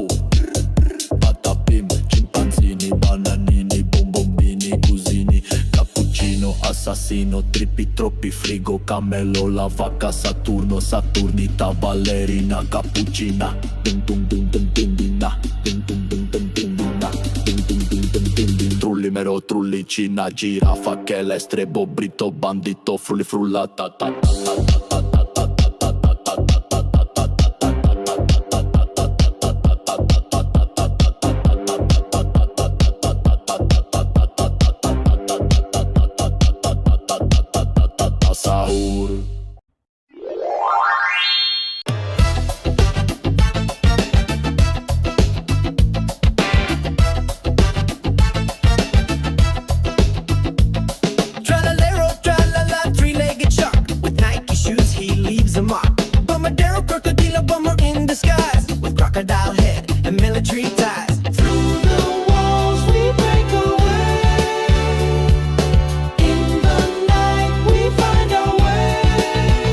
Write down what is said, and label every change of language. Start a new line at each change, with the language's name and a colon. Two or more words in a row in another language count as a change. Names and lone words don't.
Italian: Patapim chimpanzini bananini bombombini cusini cappuccino assassino trippi troppi frigo cammello la vacca Saturno Saturnita Balerina Capuccina Tung Tung Tung Tung Tung Tung Tung Tung Tung Tung Tung Tung Tung Tung Trullimero trullicina giraffa che l'estrebo brito bandito frulli frullata ta ta ta ta ta ta ta ta ta sahur.
English: Tralalero trallala three-legged shark with Nike shoes, he leaves a mark. Bombardero crocodilo bomber in disguise with crocodile head and military ties. Through the walls we break away. In the night we find our way.